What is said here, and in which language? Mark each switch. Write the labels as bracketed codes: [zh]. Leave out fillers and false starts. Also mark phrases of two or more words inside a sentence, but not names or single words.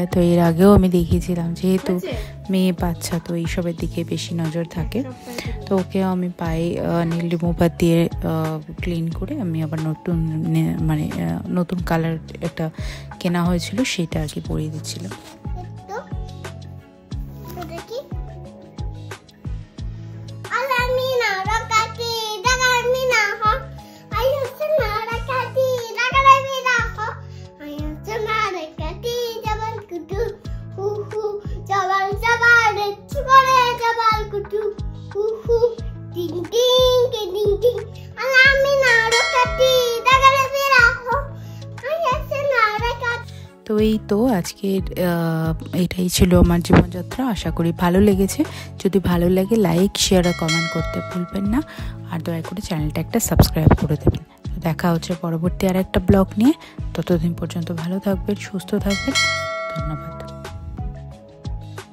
[bn] তো এর আগেও আমি দেখিয়েছিলাম, যেহেতু মেয়ে বাচ্চা তো এইসবের দিকে বেশি নজর থাকে, তো ওকেও আমি পায়ে নীল রিমুভার দিয়ে ক্লিন করে আমি আবার নতুন মানে নতুন কালার একটা কেনা হয়েছিল সেটা আর কি পরিয়ে দিচ্ছিলাম। তো দেখি আলামিনা রাকাতি দাগামিনা হ আইসনা রাকাতি দাগামিনা হ আইসনা রাকাতি জবাল কুটু হু হু জবাল জবাল চুরে জবাল কুটু হু হু টিং টিং টিং টিং আলামিনা রাকাতি দাগামিনা হ আইসনা রাকাতি। তো এই তো আজকের এটাই ছিল আমার জীবনযাত্রা। আশা করি ভালো লেগেছে। যদি ভালো লাগে লাইক শেয়ার আর কমেন্ট করতে ভুলবেন না, আর দয়া করে চ্যানেলটা একটা সাবস্ক্রাইব করে দেবেন। দেখা হচ্ছে পরবর্তী আর একটা ব্লগ নিয়ে। ততদিন পর্যন্ত ভালো থাকবেন, সুস্থ থাকবেন।